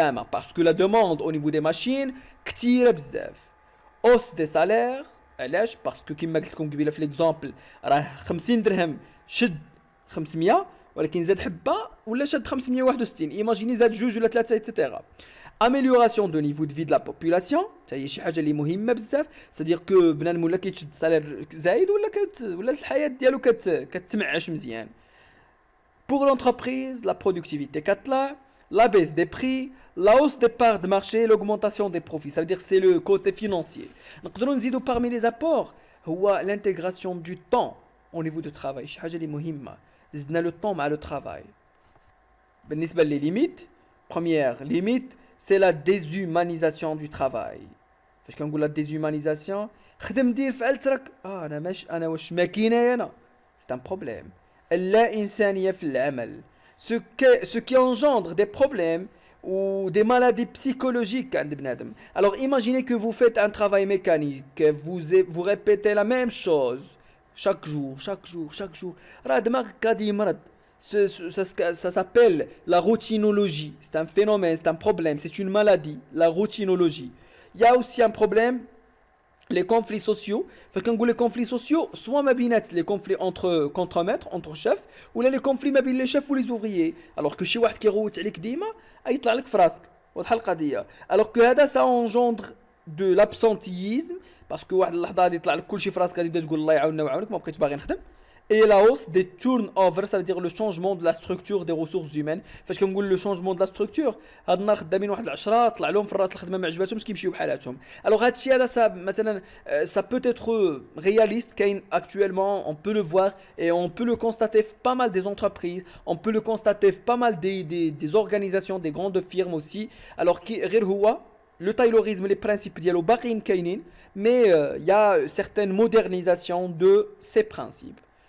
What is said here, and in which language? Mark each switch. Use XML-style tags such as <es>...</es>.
<fr>Parce que la demande au niveau des machines,</fr> <ar>كتيرة بزاف.</ar> <fr>Hausse des salaires,</fr> <ar>علاش؟</ar> <fr>parce que</fr> <ar>كما قلت لكم قبيله في l'exemple راه 50 درهم شد 500 ولكن زاد حبه ولا شد 561 ايماجيني زاد جوج ولا ثلاثه etc.</ar> <fr>Amélioration de niveau de vie de la population,</fr> <ar>هي شي حاجه اللي مهمه بزاف،</ar> <fr>c'est-à-dire que</fr> <ar>بنادم ولا كيتشد سالير زايد ولا الحياه ديالو كتمعش مزيان.</ar> <fr>Pour l'entreprise, la productivité</fr> <ar>كتطلع،</ar> <fr>la baisse des prix, la hausse des parts de marché, l'augmentation des profits. Ça veut dire que c'est le côté financier.</fr> <ar>نقدروا نزيدوا</ar> <fr>parmi les apports هو l'intégration du temps au niveau du travail.</fr> <ar>شي حاجه اللي مهمه، زدنا</ar> <fr>le temps</fr> <ar>مع</ar> <fr>le travail.</fr> <ar>بالنسبه لي</ar> <fr>limites, première limite, c'est la déshumanisation du travail.</fr> <ar>فاش كنقول</ar> <fr>la déshumanisation</fr> <ar>خدم دير فعلت راك انا واش ماكينه انا.</ar> <fr>C'est un problème.</fr> <ar>اللا إنسانية في العمل.</ar> <fr>Ce qui engendre des problèmes ou des maladies psychologiques</fr> <ar>عند بنادم.</ar> <fr>Alors imaginez que vous faites un travail mécanique, vous répétez la même chose chaque jour.</fr> <ar>راه دماغك غادي يمرض.</ar> <fr>Ça s'appelle la routinologie. C'est un phénomène, c'est un problème, c'est une maladie, la routinologie. Il y a aussi un problème, les conflits sociaux. Quand on dit les conflits sociaux, soit les conflits contre maîtres, entre chefs, ou les conflits les chefs ou les ouvriers. Alors que chez</fr> <ar>واحد كيغوت عليك ديما يطلع لك في راسك. واضحه القضيه.</ar> <fr>Alors que</fr> <ar>هذا</ar> <fr>ça engendre de l'absentéisme parce que</fr> <ar>واحد اللحظه غادي يطلع لك كلشي في راسك غادي تبدا تقول الله يعاوننا ويعاونك ما بقيتش باغي نخدم.</ar> <fr>Et la hausse des turnover, ça veut dire le changement de la structure des ressources humaines.</fr> <ar>فاش كنقول</ar> <fr>le changement de la structure</fr> <ar>هاد النهار خدامين واحد 10 طلع لهم في الراس الخدمه ما عجباتهمش كيمشيو بحالاتهم.</ar> <fr>Alors</fr> <ar>هاد الشيء هذا مثلا</ar> <fr>ça peut être réaliste</fr> <ar>كاين</ar> <fr>actuellement, on peut le voir et on peut le constater pas mal des entreprises, on peut le constater pas mal des organisations, des grandes firmes aussi. Alors</fr> <ar>غير هو</ar> <fr>le taylorisme les principes</fr> <ar>ديالو باقيين كاينين</ar> <fr>mais il y a certaines modernisations de ces principes.</fr>